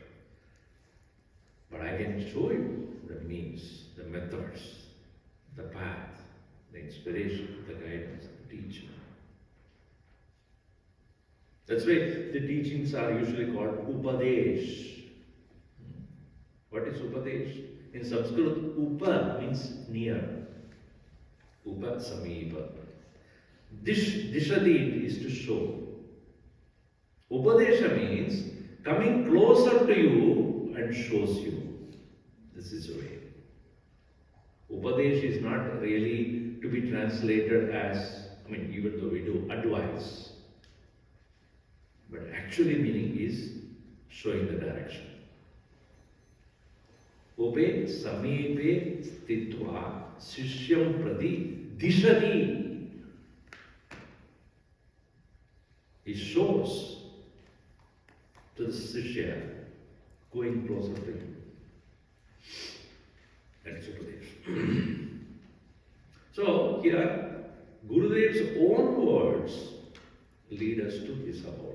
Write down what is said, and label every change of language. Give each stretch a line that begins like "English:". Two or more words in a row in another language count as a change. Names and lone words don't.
English: But I can show you the means, the methods, the path, the inspiration, the guidance, the teaching. That's why the teachings are usually called Upadesh. What is Upadesh? In Sanskrit, Upa means near.
Sanskrit: Upa Samipa.
English: Dishadi is to show. Upadesha means coming closer to you and shows you. This is the way. Upadesh is not really to be translated as, even though we do advice, but actually meaning is showing the direction.
Sanskrit: Upe samepe stitva sishyam prati dishati.
English: He shows to the Sishya going closer to him. That is Upadesh. So here, Gurudev's own words lead us to his abode.